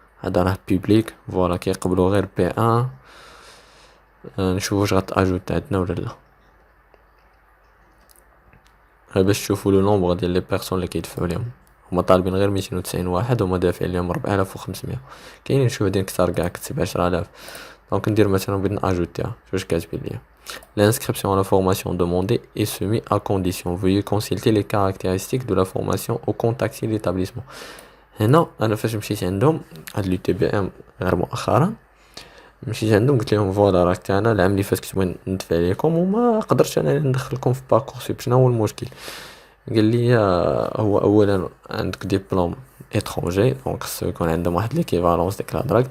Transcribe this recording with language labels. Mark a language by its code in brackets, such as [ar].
[ar] هذا راه بوبليك فوالا كيقبلوا غير بي ان. نشوف واش غتاجوت عندنا ولا لا، غير باش تشوفوا لو نومبر ديال لي بيرسون اللي كيدفعوا ليهم. هما طالبين غير 290 واحد وهما دافعين ليهم 4500. كاينين شي وحدين كثار كاع كتب 10000. دونك ندير مثلا بغيت ناجوتيها واش كاتبين ليا. [fr] L'inscription à la formation demandée est soumise à condition. Veuillez consulter les caractéristiques de la formation au contacter l'établissement. [ar] هنا انا فاش مشيت عندهم هاد لو تي بي ام غير مؤخرا، مشيت عندهم قلت لهم فوالا راه حتى انا العام اللي فات كنت بغيت ندفع لكم وما قدرتش انا ندخلكم في باركورسيب. شنو هو المشكل؟ قال لي هو اولا عندك ديبلوم اترونجي دونك خصو يكون عندهم واحد ليكيفالونس ديك الهضره.